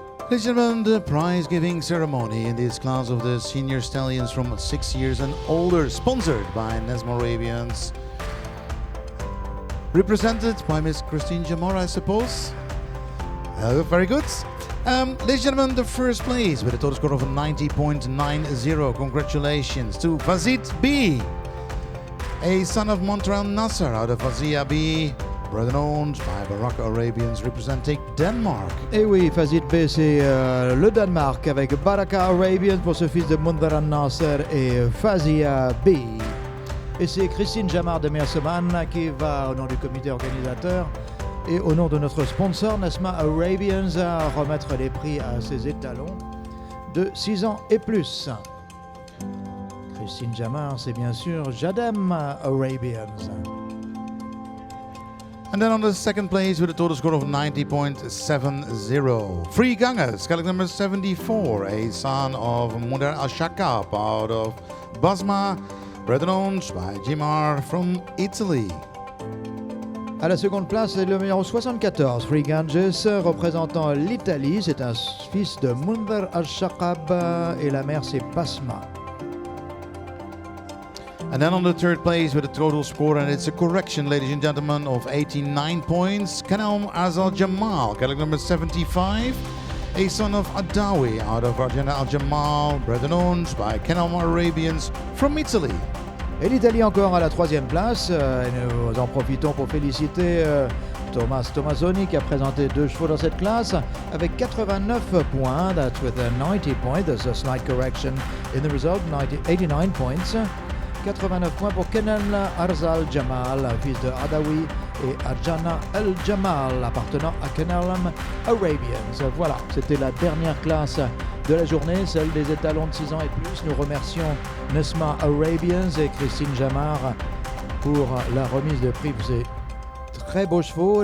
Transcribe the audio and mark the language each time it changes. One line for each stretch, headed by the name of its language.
English: Ladies and gentlemen, the prize-giving ceremony in this class of the senior stallions from 6 years and older, sponsored by Nesma Arabians, represented by Miss Christine Jamar, I suppose. Very good. Ladies and gentlemen, the first place with a total score of 90.90. Congratulations to Fazit B, a son of Montreal Nasser out of Fazia B, brother owned by Baraka Arabians representing Denmark.
French: Et oui, Fazit B, c'est le Danemark avec Baraka Arabians pour ce fils de Montreal Nasser et Fazia B. Et c'est Christine Jamar de Merseman qui va, au nom du comité organisateur et au nom de notre sponsor Nesma Arabians, à remettre les prix à ses étalons de 6 ans et plus. Christine Jamar, c'est bien sûr Jadem Arabians.
English: And then on the second place with a total score of 90.70, Free Gangas, calendar number 74, a son of Mudar Al-Shakab out of Basma, brethren owned by Jimar from Italy.
French: À la seconde place, c'est le numéro 74, Free Ganges, représentant l'Italie. C'est un fils de Mundar Al-Shakab et la mère c'est Basma.
English: And then on the third place with a total score, and it's a correction, ladies and gentlemen, of 89 points, Kanam Azal Jamal, calendar number 75, a son of Adawi out of Arjana Al Jamal, brethren owned by Kanam Arabians from Italy.
French: Et l'Italie encore à la troisième place. Nous en profitons pour féliciter Thomas Tomasoni qui a présenté 2 chevaux dans cette classe avec 89 points.
English: That's with a 90 points. There's a slight correction in the result. 89 points.
French: 89 points pour Kenan Arzal Jamal, fils de Adawi, et Arjana El Jamal, appartenant à Kenan Arabians. Voilà, c'était la dernière classe de la journée, celle des étalons de 6 ans et plus. Nous remercions Nesma Arabians et Christine Jamar pour la remise de prix pour ces très beaux chevaux.